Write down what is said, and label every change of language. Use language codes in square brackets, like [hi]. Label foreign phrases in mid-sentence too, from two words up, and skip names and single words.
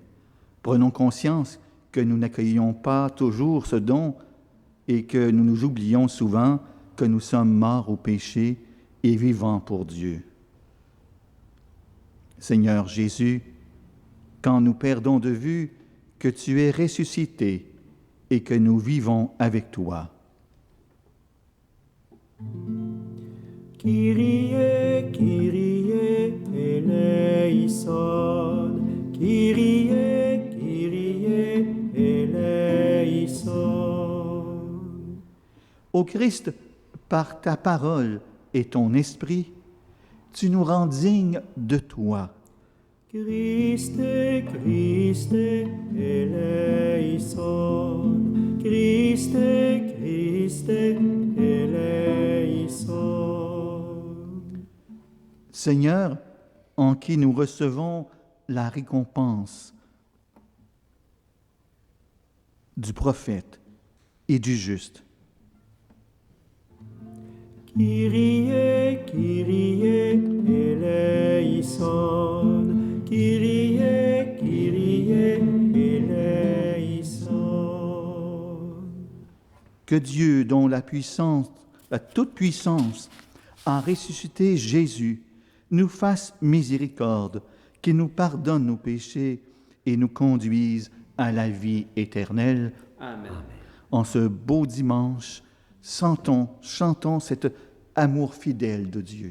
[fr] Prenons conscience que nous n'accueillons pas toujours ce don et que nous nous oublions souvent que nous sommes morts au péché et vivants pour Dieu. Seigneur Jésus, quand nous perdons de vue que tu es ressuscité et que nous vivons avec toi. [el] Kyrie, Kyrie, eleison. Kyrie, Kyrie, eleison. [fr] Ô Christ, par ta parole et ton esprit, tu nous rends dignes de toi. [el] Christe, Christe, eleison. Christe, Christe, eleison. [fr] Seigneur, en qui nous recevons la récompense du prophète et du juste. [el] Kyrie, Kyrie, eleison. Kyrie, Kyrie, eleison. [fr] Que Dieu, dont la toute-puissance, a ressuscité Jésus, nous fasse miséricorde, qu'il nous pardonne nos péchés et nous conduise à la vie éternelle. Amen. En ce beau dimanche, chantons cet amour fidèle de Dieu.